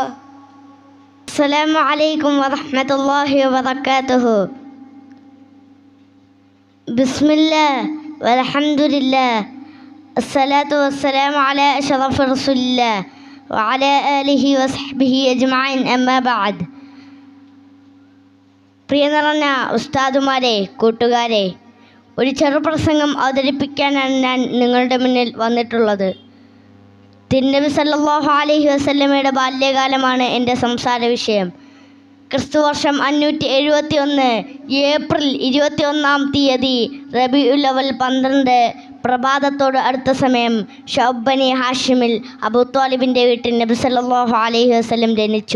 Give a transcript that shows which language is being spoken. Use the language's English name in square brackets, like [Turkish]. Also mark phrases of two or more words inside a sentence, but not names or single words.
[Arabic] السلام عليكم ورحمة الله وبركاته. بسم الله والحمد لله الصلاة والسلام على أشرف رسول الله وعلى آله وصحبه أجمعين أما بعد. [Malayalam] പ്രിയ നിറഞ്ഞ ഉസ്താദുമാരെ, കൂട്ടുകാരെ, ഒരു ചെറുപ്രസംഗം അവതരിപ്പിക്കാനാണ് ഞാൻ നിങ്ങളുടെ മുന്നിൽ വന്നിട്ടുള്ളത്. തിരുനബി [Arabic] صلى الله عليه [Malayalam] വസല്ലമയുടെ ബാല്യകാലമാണ് എൻ്റെ സംസാര വിഷയം. ക്രിസ്തുവർഷം 571 ഏപ്രിൽ 21 റബീഉൽ അവൽ 12 പ്രഭാതത്തോട് അടുത്ത സമയം ഷഅബനി ഹാഷിമിൽ അബൂ ത്വാലിബിൻ്റെ വീട്ടിൽ നബി [Arabic] صلى الله عليه وسلم [Malayalam] ജനിച്ചു.